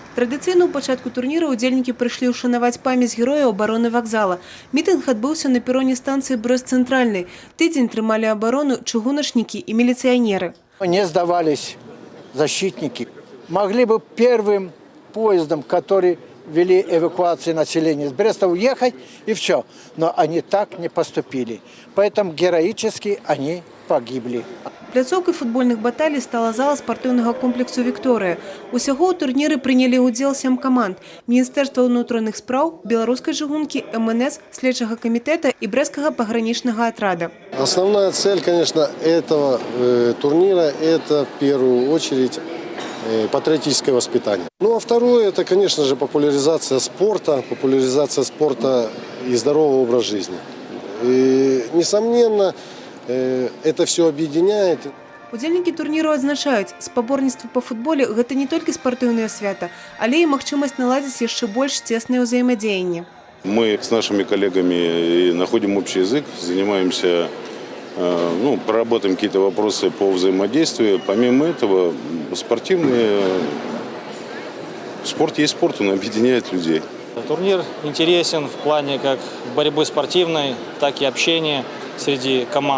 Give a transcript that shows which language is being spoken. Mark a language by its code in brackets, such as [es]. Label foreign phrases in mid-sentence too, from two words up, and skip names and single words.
[be] Традыцыйна ў пачатку турніра ўдзельнікі прыйшлі ўшанаваць памяць герояў абароны вакзала. Мітынг адбыўся на пероне станцыі Брэст-Цэнтральнай. Тыдзень трымалі абарону чыгуначнікі і міліцыянеры. [ru] Не сдавались защитники. Могли бы первым поездом, который вели эвакуацию населения с Бреста, уехать и все. Но они так не поступили. Поэтому героически они погибли. [be] Пляцоўкай футбольных баталій стала зала спартыўнага комплексу «Вікторыя». Усяго ў турніры прынялі ўдзел 7 каманд. Міністэрства ўнутраных спраў, беларускай чыгункі, МНС, следчага камітэта і брэсцкага пагранічнага атрада. [ru] Основная цель, конечно, этого турнира – это в первую очередь патриотическое воспитание. Ну а второе – это, конечно же, популяризация спорта и здорового образа жизни. И, несомненно, это все объединяет. [be] Удзельнікі турніру адзначаюць, спаборніцтвы па футболе – гэта не толькі спартыўнае свята, але і магчымасць наладзіць яшчэ больш цеснае ўзаемадзеянне. [ru] Мы с нашими коллегами находим общий язык, занимаемся, проработаем какие-то вопросы по взаимодействию. Помимо этого, спорт есть спорт, он объединяет людей. Турнир интересен в плане как борьбы спортивной, так и общения среди команд.